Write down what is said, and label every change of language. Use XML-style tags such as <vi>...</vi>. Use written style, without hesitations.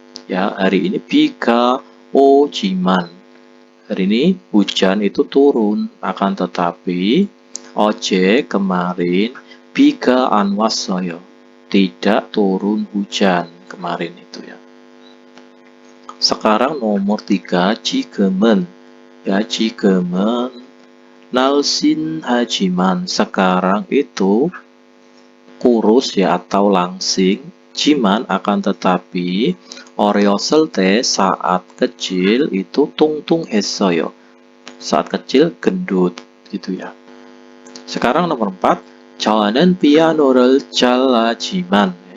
<id>Ya, hari ini</id> <ko>비가 오지만.</ko> <id>Hari ini hujan itu turun, akan tetapi</id> <ko>어제</ko> <id>kemarin</id> <ko>비가 안 왔어요.</ko> <id>Tidak turun hujan kemarin itu ya. Sekarang nomor 3,</id> <ko>지금은. Ya, 지금은 날씬하지만.</ko> <id>Sekarang itu kurus ya atau langsing. Jiman akan tetapi</id> <ko>어렸을 때</ko> <id>saat kecil itu</id> <ko>뚱뚱했어요.</ko> <id>Saat kecil gendut gitu ya. Sekarang nomor 4.</id> <ko>저는 피아노를 잘하지만.</ko>